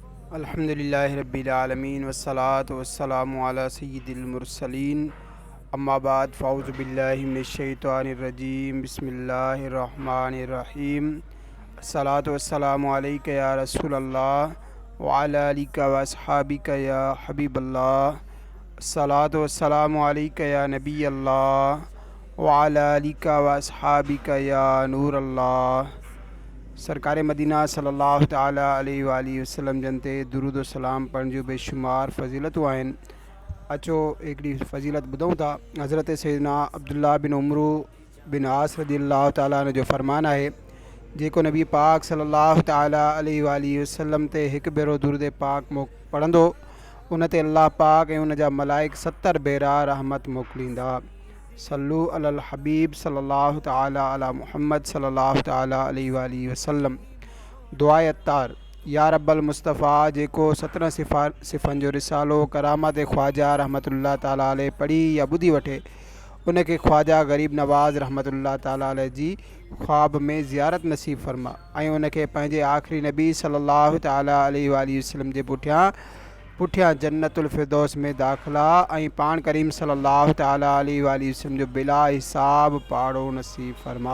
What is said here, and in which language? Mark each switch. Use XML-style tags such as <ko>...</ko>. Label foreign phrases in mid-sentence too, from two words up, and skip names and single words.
<ar>الحمد لله رب العالمين والصلاة والسلام على سيد المرسلين أما بعد فأعوذ بالله من الشيطان الرجيم بسم الله الرحمن الرحيم الصلاة والسلام عليك يا رسول الله وعلى آلك وأصحابك يا حبيب الله الصلاة والسلام عليك يا نبي الله وعلى آلك وأصحابك يا نور الله.</ar> <sd>सरकार मदीना</sd> <ar>صلى الله تعالى عليه وآله وسلم</ar> <sd>जनते दुरूद सलाम पढ़ण जो बेशुमार फ़ज़ीलतूं आहिनि। अचो हिकिड़ी फ़ज़ीलत ॿुधूं था। हज़रत सैयदना अब्दुल्लाह बिन उमरू बिन आस</sd> <ar>رضي الله تعالى عنه</ar> <sd>जो फ़रमान आहे, जेको नबी पाक</sd> <ar>صلى الله تعالى عليه وآله وسلم</ar> <sd>ते हिकु भेरो दुरूद पाक पढ़ंदो, उन ते अल्लाह पाक ऐं उन जा मलाइक 70 भेरा रहमत मोकिलींदा।</sd> <ar>صلوا على الحبيب صلى الله تعالى على محمد صلى الله تعالى عليه وآله وسلم.</ar> <sd>दुआए अत्तार,</sd> <ar>يا رب المصطفى</ar> <sd>जेको 17 सिफ़नि जो रिसालो करामत ख्वाजा</sd> <ar>رحمة الله تعالى عليه</ar> <sd>पढ़ी या ॿुधी वठे, उनखे ख्वाजा गरीब नवाज़</sd> <ar>رحمة الله تعالى عليه</ar> <sd>जी ख्वाब में ज़ियारत नसीब फरमा ऐं उनखे पंहिंजे आख़िरी नबी</sd> <ar>صلى الله تعالى عليه وآله وسلم</ar> <sd>जे पुठियां</sd> <ar>جنة الفردوس</ar> <sd>में दाख़िला ऐं पाण करीम</sd> <ar>صلى الله تعالى عليه وآله وسلم</ar> <sd>जो</sd> <ar>بلا حساب</ar> <sd>पाड़ो नसीब फरमा।</sd>